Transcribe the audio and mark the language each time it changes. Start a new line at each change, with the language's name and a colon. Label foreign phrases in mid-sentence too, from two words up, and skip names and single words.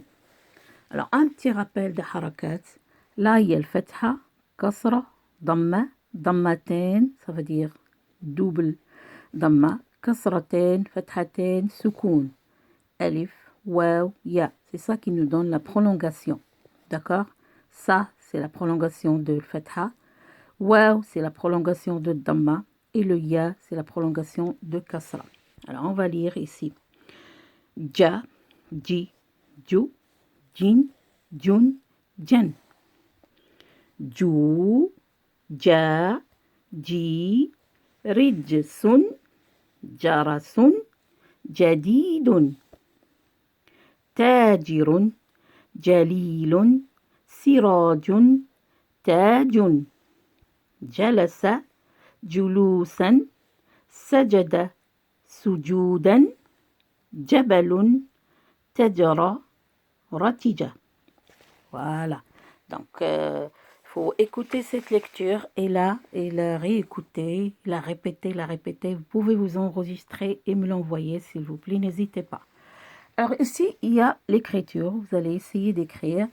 French: Alors, un petit rappel de harakat. Là, il y a le fatha, kasra, damma, dammatain, ça veut dire double damma, kasratain, fathatain, sukoun, alif, waw, ya. C'est ça qui nous donne la prolongation. D'accord? Ça, c'est la prolongation de fatha. Waw, c'est la prolongation de damma. Et le ya, c'est la prolongation de kasra. Alors, on va lire ici.
Arabic: جَ، جِ، جُ، جٍ، جٌ، جً. جُ، جَ، جِ، رِجْسٌ، جَرَسٌ, جَدِيدٌ. تاجر جليل سراج تاج جلس جلوسا سجد سجودا جبل تجرى رتجة.
French: Voilà. Donc, faut écouter cette lecture et la réécouter, la répéter. Vous pouvez vous enregistrer et me l'envoyer, s'il vous plaît. N'hésitez pas. Alors ici, il y a l'écriture. Vous allez essayer d'écrire.